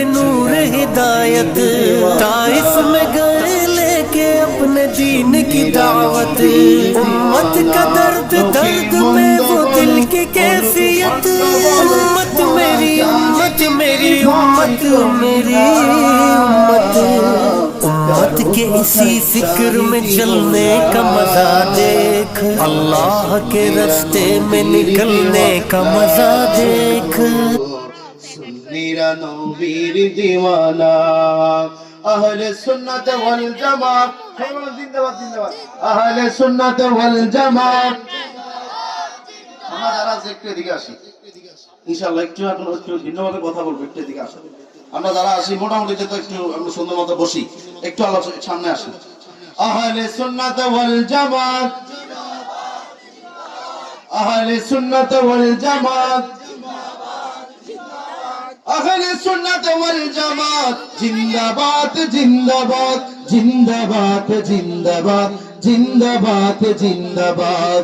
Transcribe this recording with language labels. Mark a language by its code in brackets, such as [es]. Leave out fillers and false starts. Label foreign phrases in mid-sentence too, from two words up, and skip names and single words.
[ur] نور ہدایت، طائف میں گئے لے کے اپنے دین کی دعوت، امت کا درد درد میں وہ دل کی کیفیت، امت میری امت میری امت میری امت، امت کے اسی فکر میں چلنے کا مزہ دیکھ، اللہ کے راستے میں نکلنے کا مزہ دیکھ، [bn] সুন্নিরা নবীর দেওয়ানা [ur] اہل سنت والجماعت، زندہ باد زندہ باد اہل سنت والجماعت۔ [bn] আমরা যারা আছি একটু এদিকে আসি ইনশাআল্লাহ, একটু ভিন্নভাবে কথা বলবো, একটু এদিকে আসি। আমরা যারা আসি মোটামুটি তো একটু আমরা সুন্দর মতো বসি, একটু আলোচনা সামনে আসি। আহলে সুন্নাত ওয়াল জামাত, আহলে সুন্নাত ওয়াল জামাত, আহলে সুন্নাত ওয়াল জামাত, জিন্দাবাদ জিন্দাবাদ জিন্দাবাদ জিন্দাবাদ জিন্দাবাদ জিন্দাবাদ।